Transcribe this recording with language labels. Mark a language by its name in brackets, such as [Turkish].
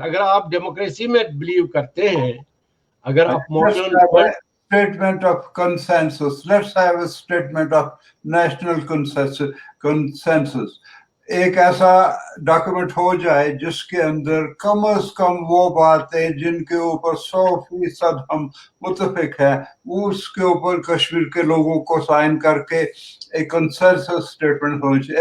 [Urdu] اگر آپ ڈیموکریسی میں بلیو کرتے ہیں, اگر آپ modern [English] statement of consensus, let's have a statement of national consensus. [Urdu] ایک ایسا ڈاکیومنٹ ہو جائے جس کے اندر کم از کم وہ باتیں جن کے اوپر 100% ہم متفق ہیں, اس کے اوپر کشمیر کے لوگوں کو سائن کر کے ایک کنسنسس اسٹیٹمنٹ ہونی چاہیے.